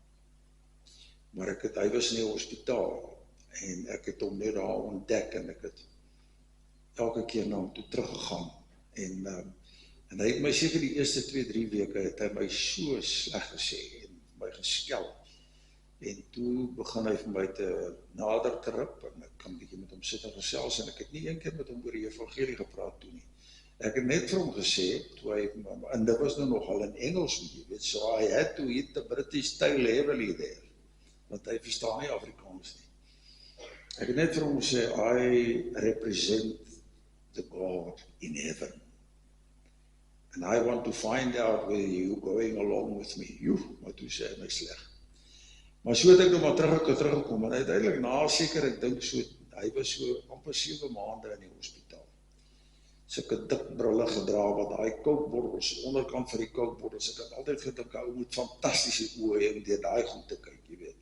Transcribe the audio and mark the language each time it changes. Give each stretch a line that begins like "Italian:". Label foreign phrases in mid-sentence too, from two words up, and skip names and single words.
Afrikaans: Maar hy was in die hospitaal, en ek het hom net daar ontdek, en ek het elke keer na hom toe teruggegaan, en hy het my seker die eerste 2-3 weke, het hy my so sleg gesê, en my geskel, en toe begin hy vir my te nader te rip, en ek kan bietjie met hom sit en gesels, en ek het nie een keer met hom oor die evangelie gepraat toe nie. Ek het net vir hom gesê, en dit was nou nogal in Engels, jy weet,
English: so I had to hit the British tail heavily there,
Afrikaans: want hy verstaan nie Afrikaans nie. Ek het net vir hom gesê,
English: I represent the God in heaven. And I want to find out whether you going along with me.
Afrikaans: Maar toe sê hy my sleg. Maar so het ek nou maar teruggekom, en uiteindelik na seker, ek dink so, hy was so amper 7 maande in die hospitaal. Sulke dik brille gedra, wat daai kookbordels, onderkant van die kookbordels, ek het altyd gedink, hy moet fantastiese oë hê om deur daai goed te kyk, jy weet.